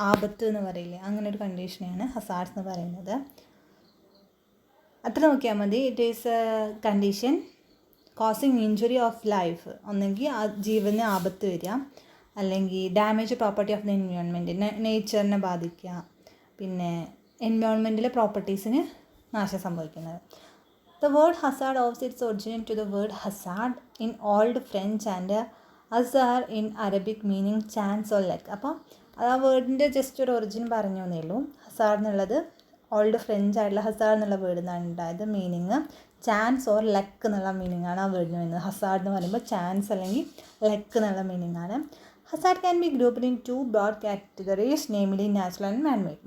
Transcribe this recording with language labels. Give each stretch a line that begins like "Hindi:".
Malayalam: ആപത്ത് എന്ന് പറയില്ലേ, അങ്ങനെ ഒരു കണ്ടീഷനെയാണ് ഹസാർഡ്സ് എന്ന് പറയുന്നത്. അത്ര നോക്കിയാൽ മതി.
English: it is a condition causing injury of life,
Malayalam: ഒന്നെങ്കിൽ ആ ജീവന് ആപത്ത് വരിക, അല്ലെങ്കിൽ
English: damage property of the environment,
Malayalam: നേച്ചറിനെ ബാധിക്കുക, പിന്നെ എൻവയോൺമെൻറ്റിലെ പ്രോപ്പർട്ടീസിന് നാശം സംഭവിക്കുന്നത്.
English: The word hazard owes its origin to the word hazard in Old French and azar in Arabic meaning chance or luck.
Malayalam: അപ്പോൾ ആ വേർഡിൻ്റെ ജസ്റ്റ് ഒരു ഒറിജിൻ പറഞ്ഞു എന്നേ ഉള്ളൂ. ഹസാർഡ് എന്നുള്ളത് ഓൾഡ് ഫ്രഞ്ച് ആയിട്ടുള്ള ഹസാർഡ് എന്നുള്ള വേർഡിൽ നിന്നാണ് ഉണ്ടായത്. മീനിങ് ചാൻസ് ഓർ ലക്ക് എന്നുള്ള മീനിങ്ങാണ് ആ വേർഡിന് വരുന്നത്. ഹസാർഡ് എന്ന് പറയുമ്പോൾ ചാൻസ് അല്ലെങ്കിൽ ലക്ക് എന്നുള്ള മീനിങ്ങാണ്.
English: Hazard can be grouped in 2 broad categories, namely natural and man made.